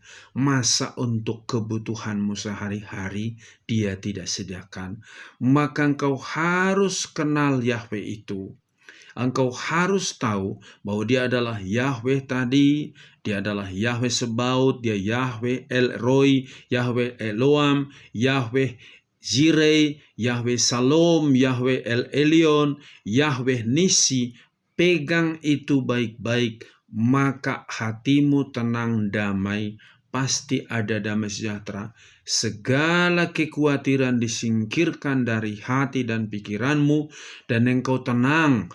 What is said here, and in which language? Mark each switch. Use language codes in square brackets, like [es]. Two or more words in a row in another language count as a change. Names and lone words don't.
[id] Masa untuk kebutuhanmu sehari-hari Dia tidak sediakan? Maka engkau harus kenal Yahweh itu. Engkau harus tahu bahwa Dia adalah Yahweh tadi, Dia adalah Yahweh Sebaut, Dia Yahweh El Roi, Yahweh Eloam, Yahweh Jireh, Yahweh Shalom, Yahweh El Elyon, Yahweh Nisi. Pegang itu baik-baik, maka hatimu tenang, damai, pasti ada damai sejahtera. Segala kekhawatiran disingkirkan dari hati dan pikiranmu, dan engkau tenang.